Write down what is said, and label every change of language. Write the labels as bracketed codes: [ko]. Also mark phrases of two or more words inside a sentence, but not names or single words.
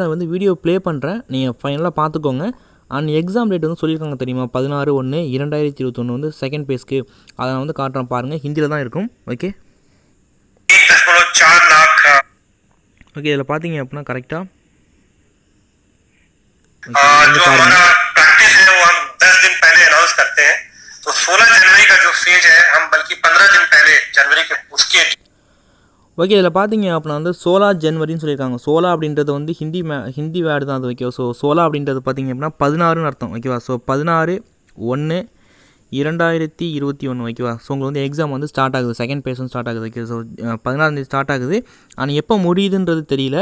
[ta] நான் வந்து [en] video play [ta] பண்ணுறேன், நீங்கள் ஃபைனலாக பார்த்துக்கோங்க. [en] and exam date [ta] வந்து சொல்லியிருக்காங்க தெரியுமா, 16/1/2021 வந்து [en] second phase. [ta] அதை நான் வந்து காட்டுறேன் பாருங்கள். ஹிந்தியில் தான் இருக்கும். [en] okay okay, [ta] இதில் பார்த்தீங்க அப்படின்னா கரெக்டாக பாருங்கள். [hi] प्रैक्टिस है वो हम 10 दिन पहले अनाउंस करते हैं. तो 16 जनवरी का जो फेज है हम बल्कि 15 दिन पहले जनवरी के उसके [ta] ஓகே, இதில் பார்த்தீங்க அப்படின்னா வந்து 16 ஜனவரின்னு சொல்லியிருக்காங்க. 16 அப்படின்றது வந்து [en] Hindi word [ta] தான் அது. [en] okay, so [ta] 16 அப்படின்றது பார்த்தீங்க அப்படின்னா 16ன்னு அர்த்தம். ஓகேவா? ஸோ 16/1/2021. ஓகேவா? ஸோ உங்களுக்கு வந்து எக்ஸாம் வந்து ஸ்டார்ட் ஆகுது, [en] second phase [ta] வந்து ஸ்டார்ட் ஆகுது. [en] okay, so [ta] 16ஆம் தேதி ஸ்டார்ட் ஆகுது. ஆனால் எப்போ முடியுதுன்றது தெரியல.